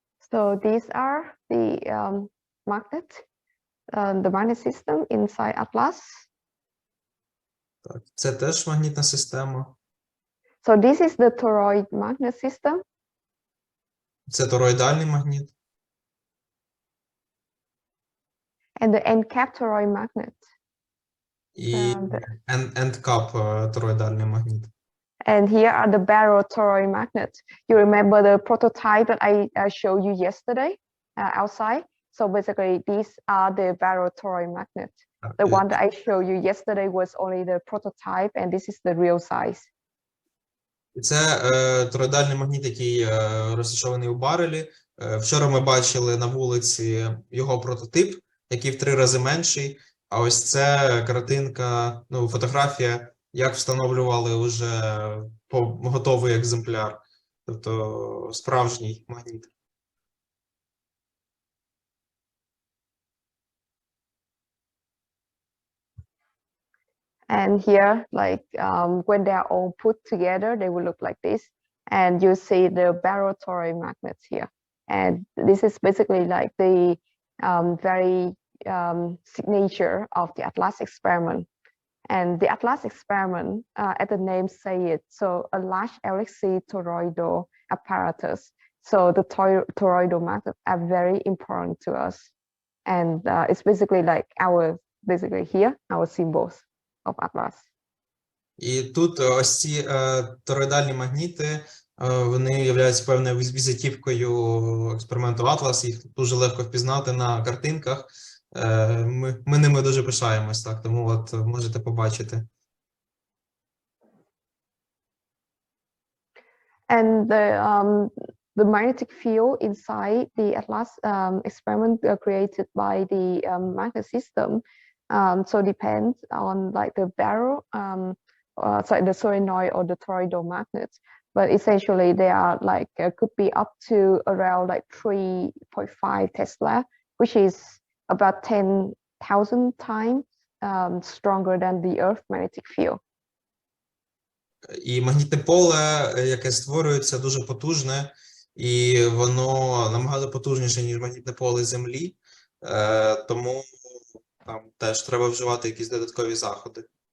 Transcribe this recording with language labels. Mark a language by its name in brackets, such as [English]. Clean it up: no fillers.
[English] So these are the magnet system inside atlas. [Ukrainian] Так, це теж магнітна система. [English] So this is the toroid magnet system. [Ukrainian] Це тороїдальний магніт. [English] And the end cap toroid magnet. [Ukrainian] І end cap тороїдальний магніт. [English] And here are the barrel toroid magnets. You remember the prototype that I showed you yesterday outside? So basically, these are the barrel toroid magnets. The one that I showed you yesterday was only the prototype, and this is the real size. [Ukrainian] Це тороїдальний магніт, який розташований у барелі. Вчора ми бачили на вулиці його прототип, який в 3 рази менший. А ось це картинка, ну, фотографія, як встановлювали вже готовий екземпляр, тобто справжній магніт. [English] And here, like when they are all put together, they will look like this. And you see the barrel toroid magnets here. And this is basically like the very signature of the atlas experiment. And the atlas experiment, as the name say it, so a large LHC toroidal apparatus. So the toroidal magnets are very important to us. And it's basically like basically here, our symbols of atlas. [Ukrainian] І тут ось ці тороїдальні магніти, вони являються певною візитівкою експерименту Атлас, їх дуже легко впізнати на картинках. Ми ними дуже пишаємось, так, тому от можете побачити. [English] And the magnetic field inside the atlas experiment created by the magnet system so depends on like the barrel, the solenoid or the toroidal magnets. But essentially they are like could be up to around like 3.5 Tesla, which is about 10,000 times stronger than the Earth magnetic field. [Ukrainian] І магнітне поле, яке створюється, дуже потужне, і воно набагато потужніше, ніж магнітне поле Землі, тому там теж треба вживати якісь додаткові заходи.